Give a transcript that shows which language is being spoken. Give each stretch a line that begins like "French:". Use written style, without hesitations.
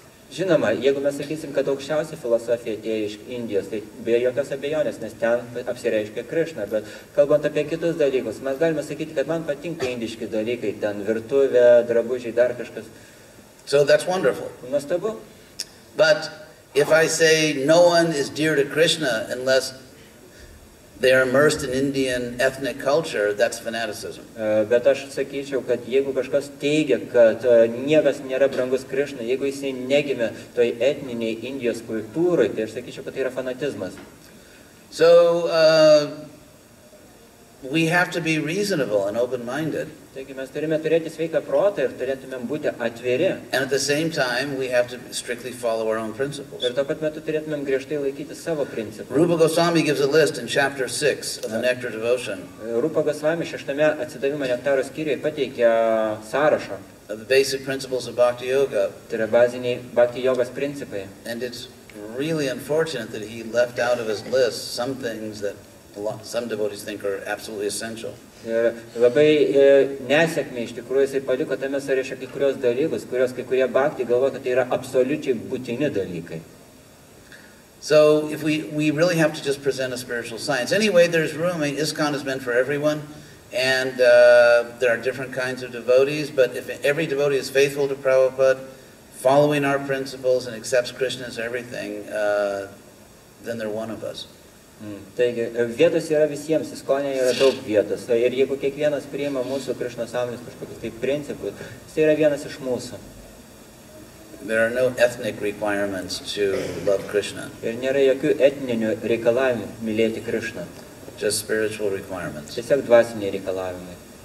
Lithuanian: Žinoma, jeigu mes sakysim, kad aukščiausia filosofija atėjo iš Indijos, tai be jokios abejonės, nes ten apsireiškia Krišna, bet kalbant apie kitus dalykus, mes galime sakyti, kad man patinka indiški dalykai, ten virtuvė, drabužiai, dar kažkas.
English: So that's wonderful.
Lithuanian: Nuostabu.
English: But if I say no one is dear to Krishna unless they are immersed in Indian ethnic culture, that's fanaticism.
Lithuanian: Bet aš sakyčiau, kad jeigu kažkas teigia, kad niekas nėra brangus Krišnai, jeigu jisai negimė toj etniniai Indijos kultūrai, tai aš sakyčiau, kad tai yra fanatizmas.
English: So we have to be reasonable and open-minded.
Lithuanian: Taigi mes turime turėti sveiką protą ir turėtumėm būti atviri.
English: And at the same time, we have to strictly follow our own principles.
Lithuanian: Ir tuo pat metu turėtumėm griežtai laikyti savo principų.
English: Rupa Goswami gives a list in chapter 6 of the Nectar Devotion.
Lithuanian: Rupa Goswami 6 atsidavimo nektaro skyriuje pateikia sąrašą.
English: Of the basic principles of Bhakti Yoga.
Lithuanian: Tai yra baziniai Bhakti jogos principai.
English: And it's really unfortunate that he left out of his list some things that some devotees think are absolutely essential.
Lithuanian: Ir labai nesėkmė iš tikrųjų jisai paliko tame sąraše kai kurios dalykus, kurios kai kurie bhakti galvoja, kad tai yra absoliučiai būtini dalykai.
English: So if we really have to just present a spiritual science. Anyway, there's room. I mean, ISKCON is meant for everyone, and there are different kinds of devotees, but if every devotee is faithful to Prabhupada, following our principles and accepts Krishna as everything, then they're one of us.
Lithuanian: Taigi, vietos yra visiems, ISKCON'e yra daug vietos. Ir jeigu kiekvienas priima mūsų Krišnos sąmonės kažkokius tai principus, jis yra vienas iš mūsų.
English: There are no ethnic requirements to love Krishna.
Lithuanian: Ir nėra jokių etninių reikalavimų mylėti Krišną.
English: Just spiritual requirements.
Lithuanian: Tiesiog dvasiniai reikalavimai.